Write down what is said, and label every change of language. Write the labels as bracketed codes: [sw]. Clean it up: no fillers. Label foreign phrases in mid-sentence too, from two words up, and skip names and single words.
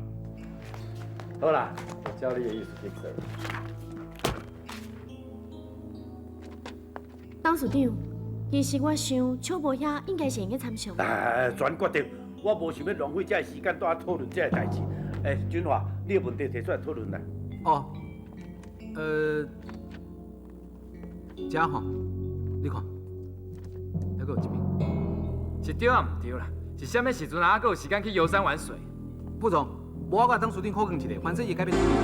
[nan] 好啦，我照你的意思去做。董事长，其实我想秋伯遐应该是会参详。全决定，我无想要浪费这时间在讨论这个代志。俊华，你的问题提出来讨论来。哦，遮吼，你看，还佫有一边，是对啊，唔对啦，是啥物时阵啊？还佫有时间去游山玩水？副总，无我甲董事长考虑一下，反正伊改变主意。